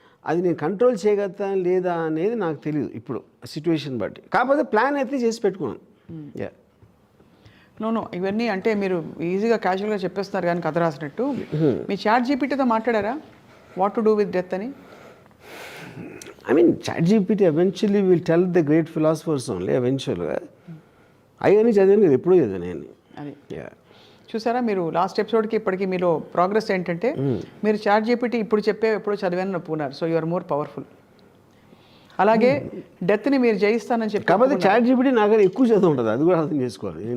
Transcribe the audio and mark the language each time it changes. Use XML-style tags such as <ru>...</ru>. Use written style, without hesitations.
<te>అది నేను కంట్రోల్ చేయగలుగుతాను లేదా అనేది నాకు తెలియదు ఇప్పుడు సిచ్యువేషన్ బట్టి. కాకపోతే ప్లాన్ అయితే చేసి పెట్టుకున్నాను. యా నో ఇవన్నీ అంటే మీరు ఈజీగా క్యాజువల్గా చెప్పేస్తున్నారు కానీ కథ రాసినట్టు. మీ చాట్ జీపీటీతో మాట్లాడారా</te> <en>what to do with death</en> <te>అని?</te> <en>I mean, ChatGPT eventually will tell the great philosophers only, eventually.</en> <te>అవన్నీ చదివాను కదా, ఎప్పుడూ చదివాను నేను. అది చూసారా మీరు లాస్ట్ ఎపిసోడ్కి ఇప్పటికి మీలో ప్రోగ్రెస్ ఏంటంటే మీరు చాట్ జీపీటీ ఇప్పుడు చెప్పే ఎప్పుడో చదివాను ఒప్పుకున్నారు.</te> <en>So you are more powerful.</en> <te>అలాగే డెత్ని మీరు జయిస్తానని చెప్పి కాకపోతే ChatGPT నాకన్నా ఎక్కువ చదువు ఉంటుంది, అది కూడా అర్థం చేసుకోవాలి.</te>